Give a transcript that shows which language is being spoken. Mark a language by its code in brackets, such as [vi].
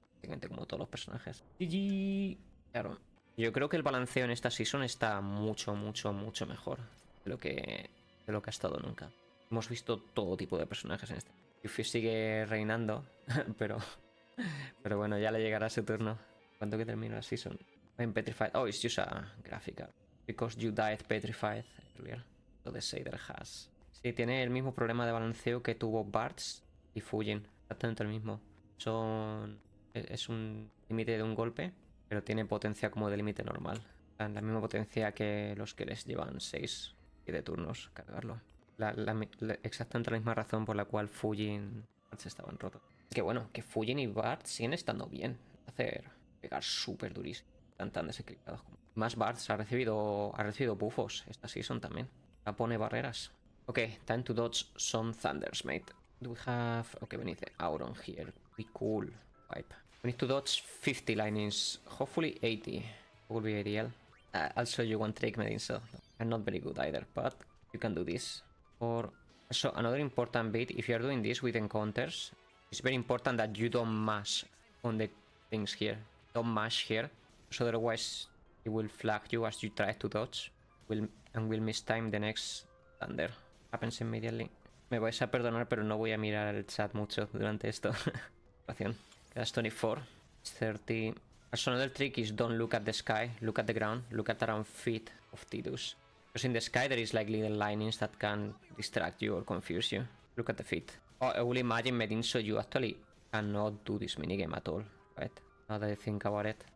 [es] Prácticamente como todos los personajes. GG. Claro. Yo creo que el balanceo en esta season está mucho mejor de lo que de lo que ha estado nunca. Hemos visto todo tipo de personajes en este. Yuffie sigue reinando, pero bueno, ya le llegará su turno. ¿Cuánto que termina la season? [en] I'm petrified. Oh, it's just a graphical. Because you died petrified earlier. So the Shader has. [es] Sí, tiene el mismo problema de balanceo que tuvo Bartz y Fujin. Exactamente el mismo. Es un límite de un golpe, pero tiene potencia como de límite normal. La misma potencia que los que les llevan 6 y de turnos cargarlo. Exactamente la misma razón por la cual Fujin y Bartz estaban rotos. Que bueno, que Fujin y Bartz siguen estando bien. Pegar súper durísimo. Están tan desequilibrados como. Más Bartz ha recibido buffos esta season también. Ya pone barreras. [en] Ok, time to dodge some thunders, mate. Do we have... Okay, we need the Auron here. Be cool. Wipe. We need to dodge 50 lightnings. Hopefully 80. Will be ideal. I'll show you one trick, Medinso. I'm not very good either, but you can do this. Or... So, another important bit, if you're doing this with encounters, it's very important that you don't mash on the things here. Don't mash here, so otherwise it will flag you as you try to dodge and will mistime the next thunder. Happens immediately. [es] Me vais a perdonar, pero no voy a mirar el chat mucho durante esto. Quedas 24. 30. [en] Also, another trick is don't look at the sky, look at the ground, look at around feet of Tidus. Because in the sky there is like little linings that can distract you or confuse you. Look at the feet. Oh, I will imagine, Medin, so you actually cannot do this minigame at all, right? Now that I think about it.